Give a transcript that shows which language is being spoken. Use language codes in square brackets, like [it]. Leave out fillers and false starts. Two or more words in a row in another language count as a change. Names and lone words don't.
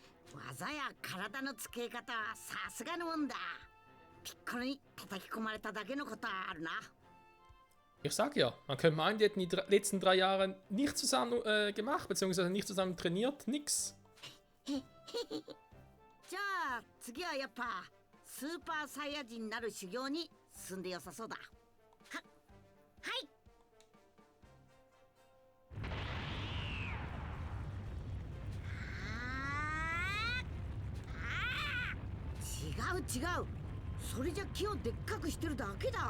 [ja] 技や体の付け方はさすがのもんだ。ピッコロに叩き込まれただけのことはあるな。 [de] Ich sag ja, man könnte meinen, die hätten die letzten 3 Jahre nicht zusammen gemacht, beziehungsweise nicht zusammen trainiert, nix. [ja] じゃあ次はやっぱスーパーサイヤ人になる修行に進んでよさそうだ。はい。違う違う、それじゃ木をでっかくしてるだけだ。